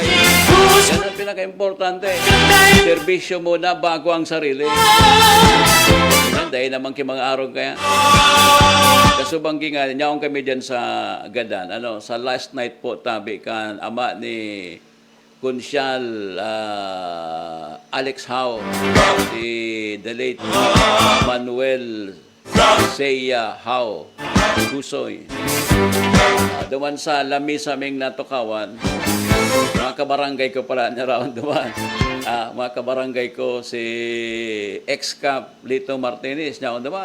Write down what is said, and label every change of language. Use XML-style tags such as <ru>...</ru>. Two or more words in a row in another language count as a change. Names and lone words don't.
<tl>Yan ang pinaka-importante. Serbisyo muna bago ang sarili. Yan, dahil naman kay mga araw kaya.</tl> <bik>Kasubanggi nga, nyaong kami dyan sa Gadan. Sa</bik> <en>last night</en> <bik>po, tabi kan ama ni Kunsyal Alex Howe,</bik> <en>the late</en> <bik>Manuel Seiya Howe Gusoy. Duman sa lamisa ming natukawan, mga kabarangay ko pala na raon duman. Mga kabarangay ko si ex-cap Lito Martinez na duman.</bik>